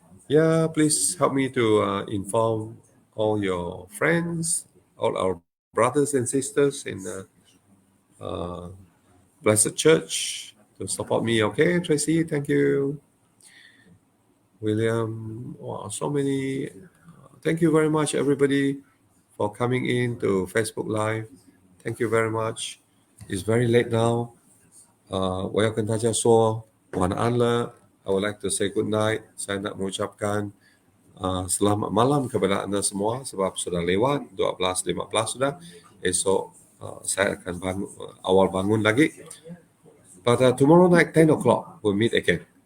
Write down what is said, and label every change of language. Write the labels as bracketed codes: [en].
[en] Yeah, please help me to inform all your friends, all our brothers and sisters in Blessed Church to support me. Okay, Tracy, thank you. William, wow, so many. Thank you very much, everybody, for coming in to Facebook Live. Thank you very much. It's very late now. [zh] 我要跟大家说晚安了。 [en] I would like to say good night. [ms] Saya nak mengucapkan selamat malam kepada anda semua sebab sudah lewat 12.15 sudah. Esok saya akan awal bangun lagi. Pada [en] tomorrow night 10 o'clock we'll meet again.